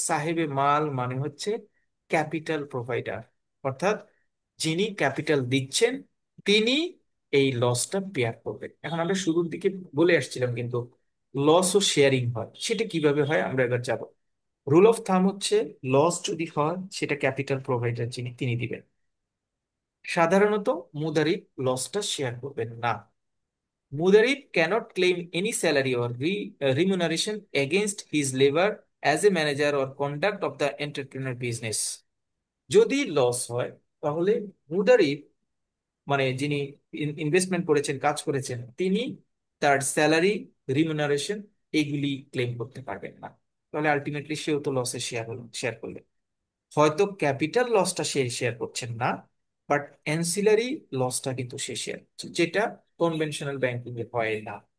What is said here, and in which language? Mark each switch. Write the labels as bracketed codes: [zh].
[bn] সাহেবে মাল মানে হচ্ছে ক্যাপিটাল প্রোভাইডার, অর্থাৎ যিনি ক্যাপিটাল দিচ্ছেন তিনি এই লসটা বেয়ার করবেন। এখন আমরা শুরুর দিকে বলে আসছিলাম কিন্তু লস ও শেয়ারিং হয়, সেটা কিভাবে হয় আমরা এবার যাব। রুল অফ থাম হচ্ছে লস যদি হয় সেটা ক্যাপিটাল প্রোভাইডার যিনি তিনি দিবেন। সাধারণত মুদারিব লসটা শেয়ার করবেন না। [en] Mudarrib cannot claim any salary or remuneration against his labor as a manager or conduct of the entrepreneur business. [bn] যদি লস হয় তাহলে মুদারিব মানে যিনি ইনভেস্টমেন্ট করেছেন, কাজ করেছেন, তিনি তার স্যালারি, রিমুনারেশন এইগুলি ক্লেম করতে পারবেন না। তাহলে আলটিমেটলি সেও তো লসে শেয়ার করলেন। হয়তো ক্যাপিটাল লসটা সে শেয়ার করছেন না, বাট অ্যান্সিলারি লসটা কিন্তু সে শেয়ার করছে, যেটা কনভেনশনাল ব্যাংকিং এ হয় না।